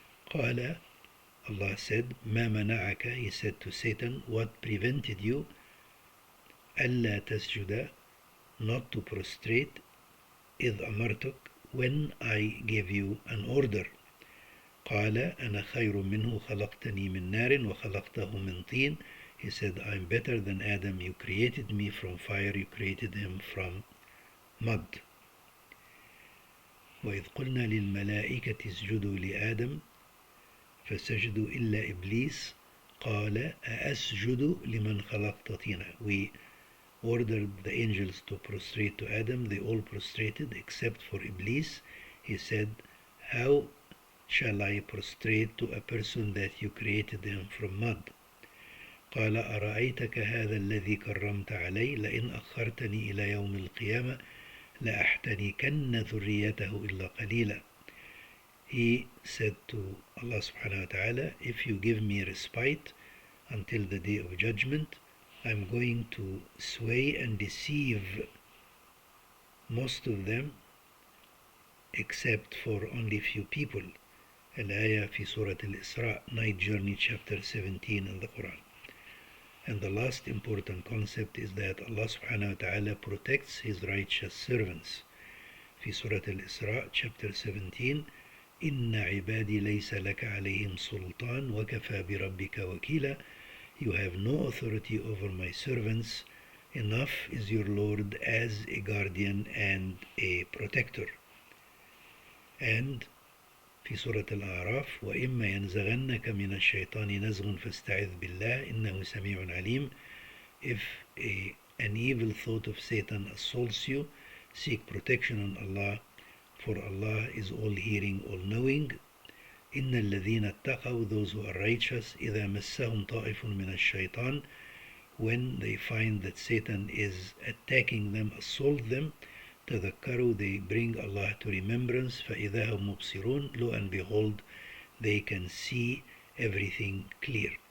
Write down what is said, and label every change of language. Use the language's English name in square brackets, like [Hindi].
[Arabic] قال, [English] Allah said, [Arabic] ما منعك, [English] he said to Satan, what prevented you, [Arabic] ألا تسجد, [English] not to prostrate, [Arabic] إذ أمرتك, [English] when I gave you an order. [Arabic] قال أنا خير منه خلقتني من نار وخلقته من طين. [English] He said, I'm better than Adam. You created me from fire, you created him from mud. [Arabic] وإذ قلنا للملائكة اسجدوا لآدم فسجدوا إلا إبليس قال أأسجد لمن خلقت طينا. [English] We ordered the angels to prostrate to Adam. They all prostrated except for Iblis. He said, how shall I prostrate to a person that you created him from mud? [Arabic] قال أرأيتك هذا الذي كرمت علي لئن أخرتني إلى يوم القيامة لأحتنكن ذريته إلا قليلا. [English] He said to Allah subhanahu wa ta'ala, if you give me respite until the day of judgment, I'm going to sway and deceive most of them except for only few people. Al-ayah fi Surah Al-Isra, Night Journey, chapter 17 in the Quran. And the last important concept is that Allah subhanahu wa ta'ala protects his righteous servants. [Arabic] Fi Surah Al-Isra, chapter 17, إِنَّ عِبَادِي لَيْسَ لَكَ عَلَيْهِمْ سُلْطَانٌ وَكَفَى بِرَبِّكَ وَكِيلًا. [English] You have no authority over my servants. Enough is your Lord as a guardian and a protector. [Arabic] And في سورة الأعراف وإما ينزغنك من الشيطان نزغ فاستعذ بالله إنه سميع عليم. [English] If an evil thought of Satan assaults you, seek protection on Allah, for Allah is all-hearing, all-knowing. [Arabic] إن الذين اتقوا, [English] those who are righteous, [Arabic] إذا مسهم طائف من الشيطان, [English] when they find that Satan is attacking them, assault them, [Arabic] تذكروا, [English] they bring Allah to remembrance, [Arabic] فإذا هم مبصرون, [English] lo and behold, they can see everything clear.